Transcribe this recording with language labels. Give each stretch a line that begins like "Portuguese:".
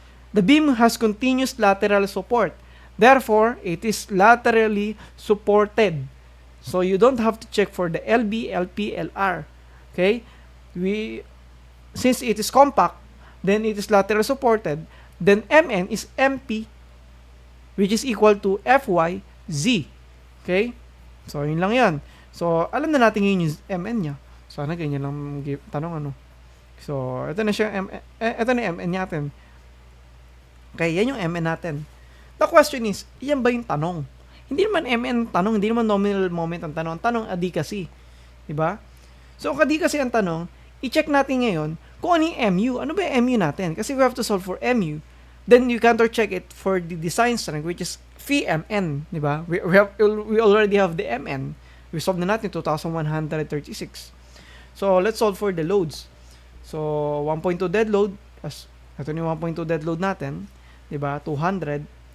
English: The beam has continuous lateral support. Therefore, it is laterally supported. So, you don't have to check for the LB, LP, LR. Okay? Since it is compact, then it is lateral supported. Then, MN is MP, which is equal to Fy, Z.
Filipino: Okay? So, yun lang yan. So, alam na natin yun yung MN niya. Sana ganyan lang tanong ano. So, ito na siya, ito na yung MN natin. Okay, yan yung MN natin.
English: The question is,
Filipino: yan ba yung tanong? Hindi naman MN tanong, hindi naman nominal moment ang tanong. Ang tanong, advocacy. Diba? So, kung advocacy ang tanong, i-check natin ngayon kung ano yung MU. Ano ba yung MU natin?
English: Kasi we have to solve for MU. Then, you counter-check it for the design strength, which is phi MN. Diba? We already have the MN. We solve na natin 2,136. So, let's solve for the loads. So, 1.2 dead load.
Filipino: Ito yung 1.2 dead load natin.
English: Diba? 200.